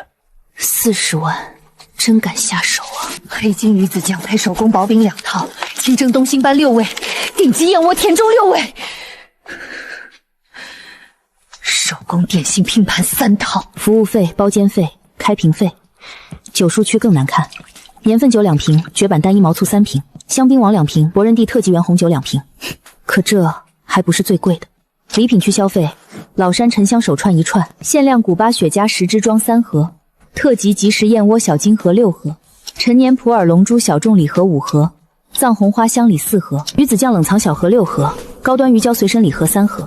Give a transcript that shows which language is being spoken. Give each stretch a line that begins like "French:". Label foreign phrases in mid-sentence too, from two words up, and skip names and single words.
Chinese: 40 萬，真敢下手啊！黑金魚子醬配手工薄餅2套，清蒸東星斑6味，頂級燕窩甜粥6味。手供點心拼盤3套，服務費、包間費、開瓶費。酒书区更难看，年份酒2瓶，绝版单一毛醋3瓶，香檳王2瓶，博人地特级原红酒2瓶。可这还不是最貴的。禮品區消費：老山沉香手串1串，限量古巴雪茄10支裝3盒，特級即食燕窩小金盒6盒，陳年普洱龍珠小眾禮盒5盒，藏紅花香禮4盒，鱼子醬冷藏小盒6盒，高端魚膠隨身禮盒3盒。